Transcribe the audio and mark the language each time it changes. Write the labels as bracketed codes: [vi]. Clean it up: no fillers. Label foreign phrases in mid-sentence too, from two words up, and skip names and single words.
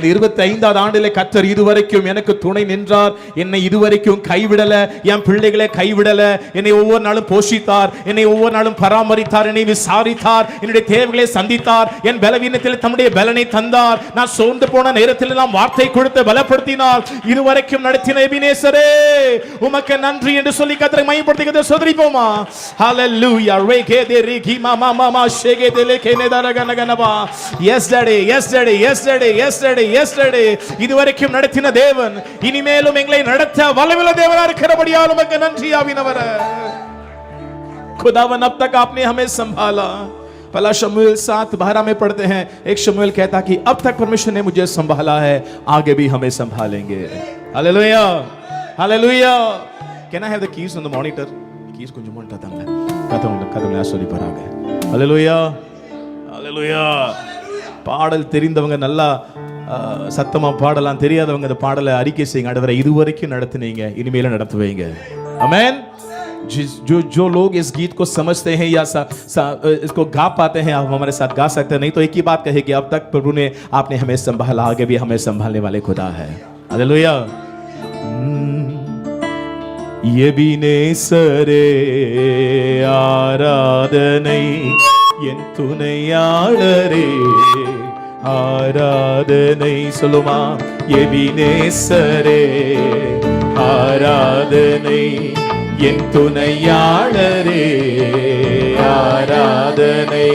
[ta] 25வது ஆண்டிலே கர்த்தர் இதுவரைக்கும் எனக்கு துணை நின்றார், என்னை இதுவரைக்கும் கைவிடல, என் பிள்ளைகளை கைவிடல, என்னை ஒவ்வொரு நாளும் போஷித்தார், என்னை ஒவ்வொரு நாளும் பராமரித்தார், என்னை விசாரித்தார், என்னுடைய தேவைகளை சந்தித்தார், என் பலவீனத்தில் தம்முடைய பலனை தந்தார், நான் சோர்ந்து போன நேரத்தில் எல்லாம் வார்த்தை கொடுத்து பலப்படுத்தினார், இதுவரைக்கும் நடத்தின எபினேசரே உமக்கு நன்றி என்று சொல்லி கர்த்தரை மகிமைப்படுத்தி சோதரிப்போமா? ஹல்லேலூயா. ரேகேதே ரிகிமா மாமா ஷேகேதே கேனேதரகனகனபா. [en] yes daddy, yes daddy, [ta] yesterday இதுவரைக்கும் நடத்தின தேவன் இனிமேலும் எங்களை நடத்த வல்லமையுள்ள தேவனா இருக்கிறபடியால் உமக்கு நன்றி ஆவியானவரே. [hi] खुदावन अब तक आपने हमें संभाला. पहला शमूएल 7:12 में पढ़ते हैं, एक शमूएल कहता कि अब तक परमेश्वर ने मुझे संभाला है, आगे भी हमें संभालेंगे. हालेलुया, हालेलुया. [en] Can I have the keys on the monitor? [ta] keys கொஞ்சம் மோனிட்டர் தாங்க. கதவுல சொல்லி பாருங்க. [hi] हालेलुया, हालेलुया. [ta] பாடல் தெரிந்தவங்க நல்லா சத்தமா பாடலாம், தெரியாதவங்க அந்த பாடலை அறிக்கை செய்யுங்க. ஆண்டவரே இதுவரைக்கும் நடத்துனீங்க, இனிமேலும் நடத்துவீங்க. [hi] आमेन. जो लोग इस गीत को समझते हैं या इसको गा पाते हैं, आप हमारे साथ गा सकते हैं. नहीं तो एक ही बात कहे कि अब तक प्रभु ने आपने हमें संभाला, आगे भी हमें संभालने वाले खुदा है. हालेलुया. [ta] எபினேசரே ஆராதனை, என் துணையாளரே ஆராதனை. சொல்லுமா? எபினேசரே ஆராதனை, என் துணையாளரே ஆராதனை.